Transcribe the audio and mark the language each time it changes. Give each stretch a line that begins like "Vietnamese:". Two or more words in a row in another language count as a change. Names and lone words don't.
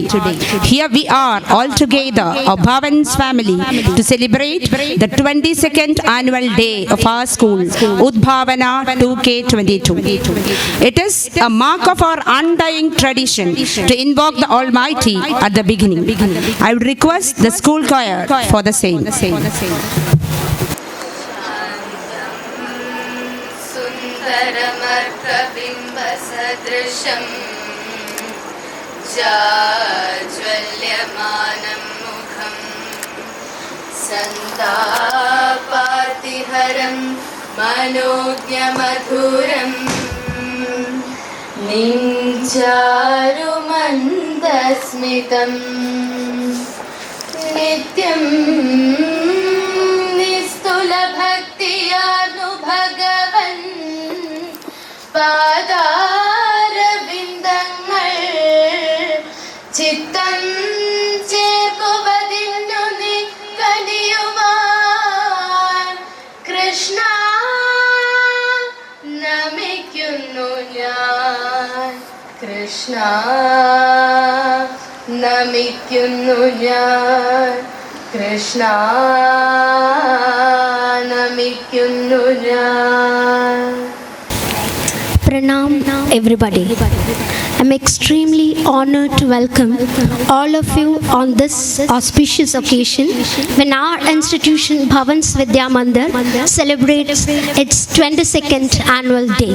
English: Here we are all together, a Bhavans family, to celebrate the 22nd annual day of our school, Udbhavana 2K22. It is a mark of our undying tradition to invoke the Almighty at the beginning. I would request the school choir for the same.
Sanskrit: जाज्वल्यमानं मुखं सन्तापातिहरं मनोज्ञमधुरं निञ्चारुमन्दस्मितं नित्यं निस्तुलभक्तियानुभगवन्
Malayalam: പാദാരവിന്ദങ്ങൾ ചിത്തം ചേർക്കുവതിന്നു നീ കനിയുവാൻ കൃഷ്ണ നമിക്കുന്നു ഞാൻ കൃഷ്ണ നമിക്കുന്നു ഞാൻ കൃഷ്ണ നമിക്കുന്നു ഞാൻ.
English: Pranam everybody. I'm extremely honored to welcome all of you on this auspicious occasion when our institution Bhavans VIDYA MANDIR celebrates its 22nd annual day.